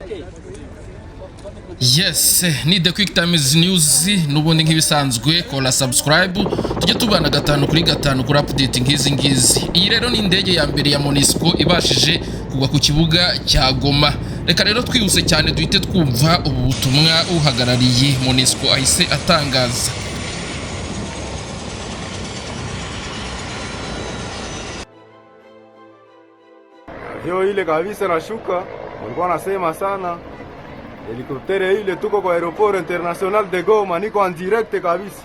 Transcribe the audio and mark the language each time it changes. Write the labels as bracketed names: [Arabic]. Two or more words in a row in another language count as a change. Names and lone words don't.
[Kinyarwanda] Yes, ni The Quick Times News nubundi nk'ibisanzwe kola subscribe tujye tubana gatanu kuri gatanu kuri update ngizi. Iyi rero ni indege ya mbere ya MONUSCO ibashije kugwa ku kibuga cya Goma. Reka rero twihuse cyane duhite twumva ubu butumwa uhagarariye MONUSCO ahise atangaza. [Swahili] Yo ile kabisa nashuka, walikuwa nasema sana. Helikoptere ile tuko kwa [French] aeroport international de Goma, [Swahili] niko [French] en direct [Swahili] kabisa.